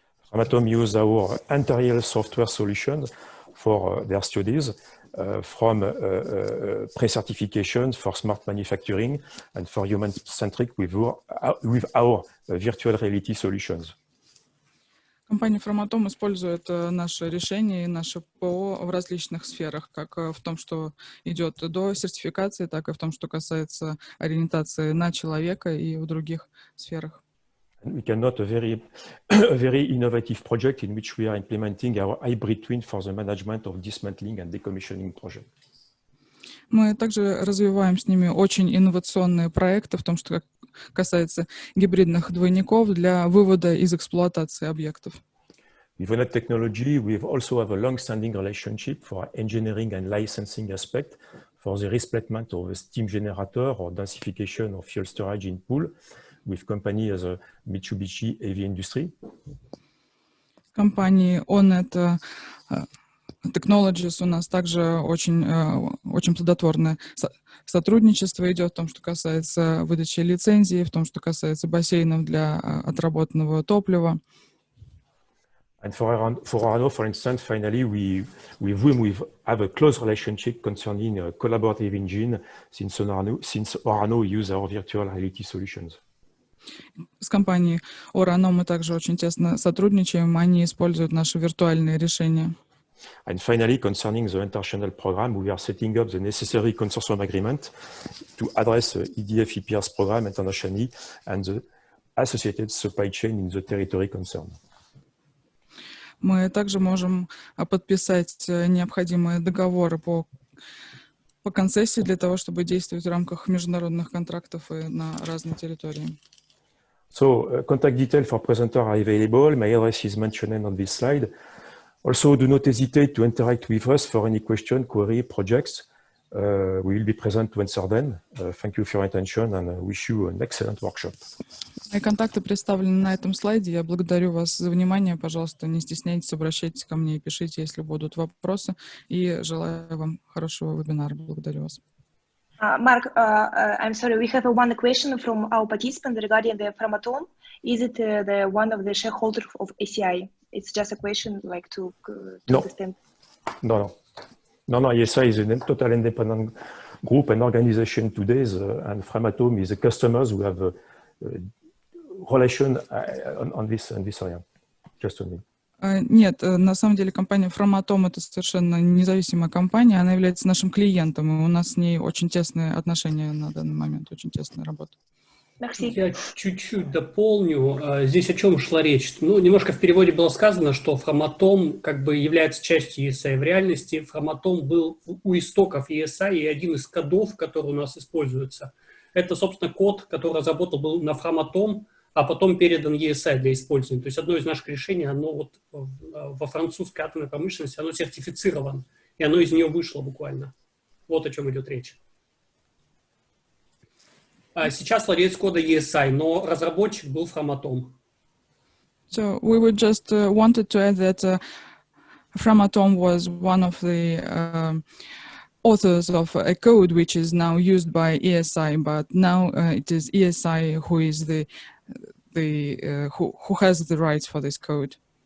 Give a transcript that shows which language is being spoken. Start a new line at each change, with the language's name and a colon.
English: Framatome use our interior software solution for their studies. From pre-certification for smart manufacturing and for human-centric with our virtual reality solutions.
Russian: Компания Framatome использует наши решения и наше ПО в различных сферах, как в том, что идет до сертификации, так и в том, что касается ориентации на человека и в других сферах.
English: We can note a very innovative project in which we are implementing our hybrid twin for the management of dismantling and decommissioning project.
Russian: Мы также развиваем с ними очень инновационные проекты в том, что касается гибридных двойников для вывода из эксплуатации объектов.
English: With that technology, we also have a long-standing relationship for engineering and licensing aspect for the replacement of a steam generator or densification of fuel storage in pool with company as a Mitsubishi Heavy Industry.
Russian: Компании ONET Technologies у нас также очень плодотворное сотрудничество идет в том, что касается выдачи лицензий, в том, что касается бассейнов для отработанного топлива.
English: And for Orano, for instance, finally, we have a close relationship concerning a collaborative engine since Orano use our virtual reality solutions.
Russian: С компанией Orano мы также очень тесно сотрудничаем, они используют наши виртуальные решения.
English: And finally, concerning the international program, we are setting up the necessary consortium agreement to address the EDF EPR's program internationally and the associated supply chain in the territory concerned.
Russian: Мы также можем подписать необходимые договоры по концессии для того, чтобы действовать в рамках международных контрактов и на разные территории.
English: So, contact details for presenter are available. My address is mentioned on this slide. Also, do not hesitate to interact with us for any question, query, projects. We will be present to answer them. Thank you for your attention and wish you an excellent workshop.
Russian: Мои контакты представлены на этом слайде. Я благодарю вас за внимание. Пожалуйста, не стесняйтесь, обращайтесь ко мне и пишите, если будут вопросы. И желаю вам хорошего вебинара. Благодарю вас.
English: Mark, I'm sorry, we have one question from our participant regarding the Framatome. Is it the one of the shareholders of ESI? It's just a question like to understand. No. ESI is a total independent group and organization today, and Framatome is a customers who have a relation on this area. Just only.
Russian: Нет, на самом деле компания Framatome это совершенно независимая компания, она является нашим клиентом, и у нас с ней очень тесные отношения на данный момент, очень тесная работа. Я чуть-чуть дополню. Здесь о чем шла речь? Ну, немножко в переводе было сказано, что Framatome как бы является частью ESI. В реальности Framatome был у истоков ESI, и один из кодов, который у нас используется, это, собственно, код, который разработал был на Framatome, а потом передан ESI для использования. То есть одно из наших решений, оно вот во французской атомной промышленности, оно сертифицировано, и оно из нее вышло буквально. Вот о чем идет речь. Сейчас владелец кода ESI, но разработчик был Framatome.
English: So we would just wanted to add that Framatome was one of the authors of a code which is now used by ESI, but now it is ESI who is who has the rights for this code.